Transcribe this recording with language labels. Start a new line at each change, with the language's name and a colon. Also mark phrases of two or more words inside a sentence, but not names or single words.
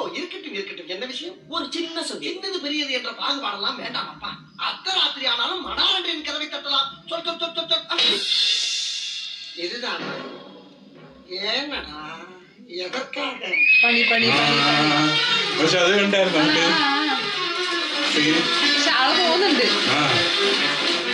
Tamil: இருக்கட்டும் என்ன விஷயம்? ஒரு சின்ன சந்தேகம். சின்னது பெரியது என்ற பாகுபாடெல்லாம் வேண்டாம் அப்பா. அர்த்தராத்திரி ஆனாலும் மடாரண்டின் கதவை தட்டலாம். சொல் சொல் சொல் சொல் சொல். இதுதான் ஏனடா எதற்காக?
Malayalam: പണി പണി പണി പണി. പക്ഷെ അത് കണ്ടായിരുന്നു നമുക്ക് പക്ഷെ ആള് പോകുന്നുണ്ട്. ആ